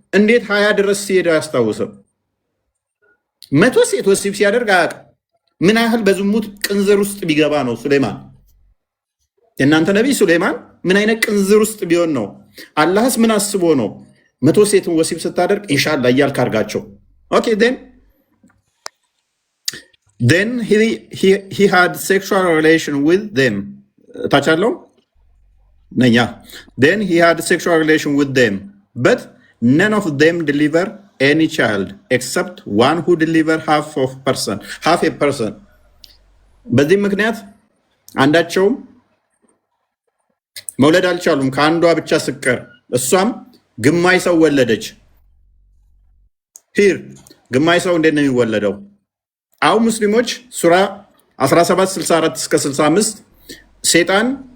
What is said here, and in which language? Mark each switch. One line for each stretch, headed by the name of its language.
Amharic: እንዴት 20 ድረስ ሲሄድ አያስታውስም? 100 ሴት ወሲብ ሲያደርግ አያውቅም። ምን ያህል በዝሙት ቅንዝር ውስጥ ቢገባ ነው ሱሌማን? የእናንተ ነቢይ ሱሌማን ምን አይነት ቅንዝር ውስጥ ቢሆን ነው? አላህስ ምን አስቦ ነው 100 ሴትን ወሲብ ስታደርግ ኢንሻአላህ እያልክ አድርጋቸው?
English: ኦኬ then he had sexual relation with them.
Amharic: ታቻለው ነኛ
English: then he had sexual relation with them but none of them deliver any child except one who deliver half a person
Amharic: በዚህ ምክንያት አንዳቸውም መውለድ አልቻሉም ከአንዷ ብቻ ስቀር እሷም ግማሽ ሰው ወለደች ሂር ግማሽ ሰው እንዴት ነው የሚወለደው አሁን ሙስሊሞች ሱራ 1764 እስከ 65 ሰይጣን